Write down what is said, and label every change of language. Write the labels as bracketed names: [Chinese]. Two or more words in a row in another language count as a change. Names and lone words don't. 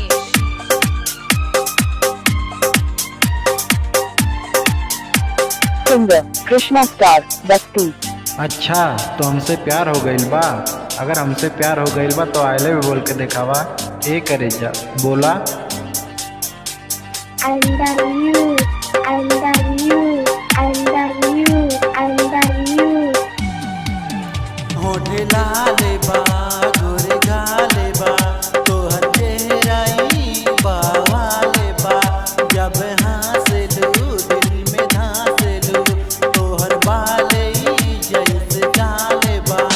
[Bhojpuri] सिंगर कृष्णा स्टार बस्ती। अच्छा तो हमसे प्यार हो गइल बा? अगर हमसे प्यार हो गइल बा तो [English] I love you [Bhojpuri] बोल के दिखावा। ए करे जा बोला। [English] I love you, I love you, I love you, I love you. [Bhojpuri] होठ लाले बा गोरे गाले बा, तोहर चेहराई बावाले बा। जब हंसलू दिल में धंसलू, तोहर बाले जैसे गाले बा।